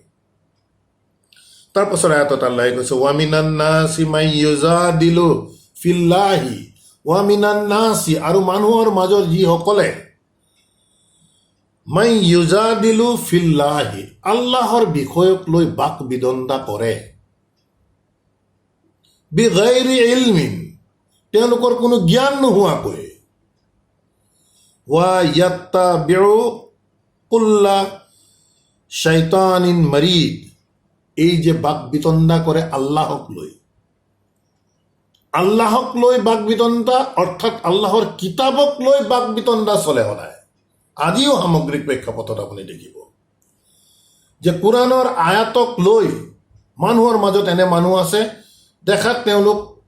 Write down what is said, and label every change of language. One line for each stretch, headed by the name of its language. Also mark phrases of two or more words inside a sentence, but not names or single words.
Assamese: তাৰপাছত আয়াতত আল্লাহে কৈছে
Arabic: ومن الناس من يجادل في الله, ومن الناس,
Assamese: আৰু মানুহৰ মাজৰ যিসকলে
Arabic: من يجادل في الله,
Assamese: আল্লাহৰ বিষয়ক লৈ বাক বিদণ্ডা কৰে,
Arabic: بغير علم,
Assamese: তেওঁলোকৰ কোনো জ্ঞান নোহোৱাকৈ,
Arabic: ويتبع كل شيطان مريد,
Assamese: এই যে বাক বিতণ্ডা কৰে আল্লাহক লৈ বাক বিতণ্ডা, অৰ্থাৎ আল্লাহৰ কিতাপক লৈ বাক বিতণ্ডা চলে সদায়। আজিও সামগ্ৰিক প্ৰেক্ষাপটত আপুনি দেখিব যে কোৰাণৰ আয়াতক লৈ মানুহৰ মাজত এনে মানুহ আছে, দেখাত তেওঁলোক